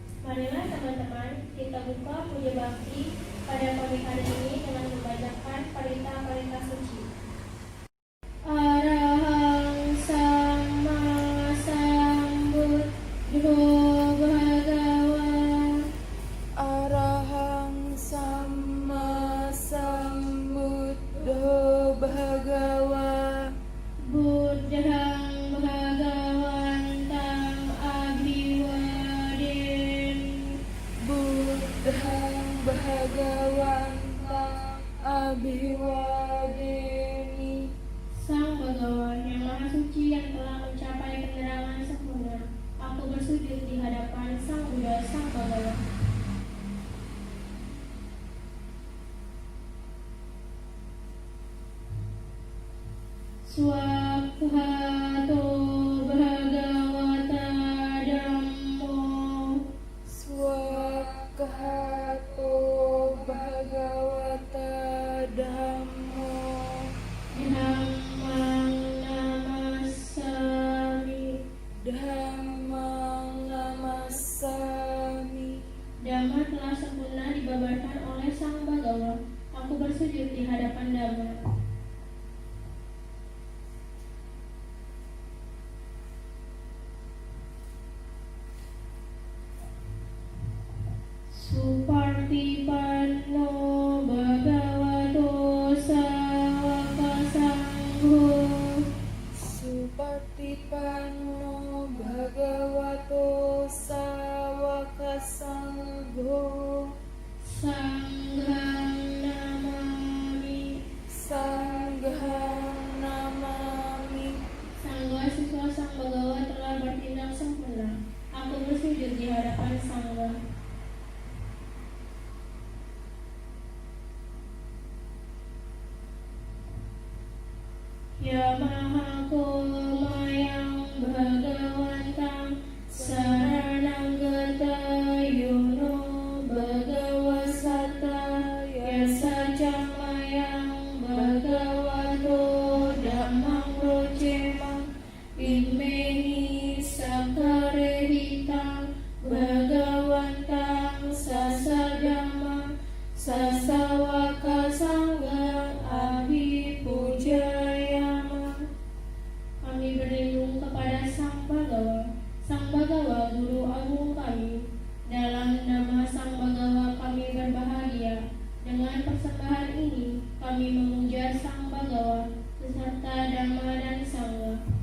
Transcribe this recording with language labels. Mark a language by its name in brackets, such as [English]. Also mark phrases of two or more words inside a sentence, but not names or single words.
[Indonesian] Marilah teman-teman kita buka puja bakti pada pagi hari ini dengan membacakan parita-parita suci. [Pali] Arahang Sama Sambuddho Bhagawa. Arahang Sama Sambuddho Bhagawa. Buddhang Bhagawantang Abhiwademi. Buddhang Bhagawantang Abhiwademi. [Indonesian] Sang Bhagawan yang Maha Suci yang telah mencapai penerangan sempurna, aku bersujud di hadapan Sang Buddha, Sang Bhagawan. [Pali] Swakhato Bhagavata Dhammo. Swakhato Bhagavata Dhammo. Dhammang Namassami. Dhammang Namassami. [Indonesian] Dhamma telah sempurna dibabarkan oleh Sang Bhagawa. Aku bersujud di hadapan Dhamma. [Pali] Supartipanno Bhagavato Sawaka Sangho. Supartipanno Bhagavato Sawaka Sangho. Sanghang Namami. Sanghang Namami. [Indonesian] Sangha siswa Sang Bhagawa telah bertindak sempurna. Aku bersujud di hadapan Sangha. [Pali] Yamaha Mayang Bhagawantang Saranang Gatayono Bhagawasata Yasa Camayang Bhagavato Dhammang Rocemang Imeni Sakarehitang Bhagawantang Sasadhamang Sasawaka Sanggang Abhipujaya. [Indonesian] Kami berlindung kepada Sang Bhagawa, Sang Bhagawa Guru Agung kami. Dalam nama Sang Bhagawa kami berbahagia. Dengan persembahan ini kami memuja Sang Bhagawa beserta Dhamma dan Sangha.